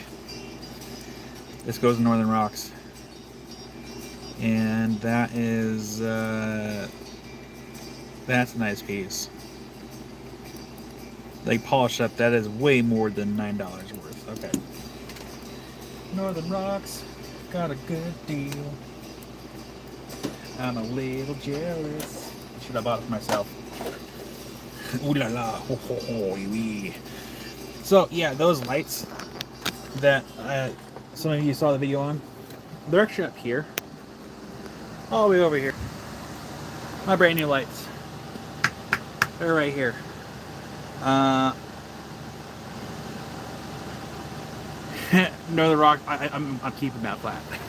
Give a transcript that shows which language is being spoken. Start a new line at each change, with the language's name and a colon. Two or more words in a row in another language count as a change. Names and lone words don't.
English: This goes to Northern Rocks. And that is, that's a nice piece. Like polished up, that is way more than $9 worth. Okay. Northern Rocks got a good deal. I'm a little jealous. Should have bought it for myself. Ooh la la, ho ho ho, wee. So yeah, those lights that some of you saw the video on, they're actually up here. All the way over here. My brand new lights. They're right here. Northern Rock, I'm keeping that flat.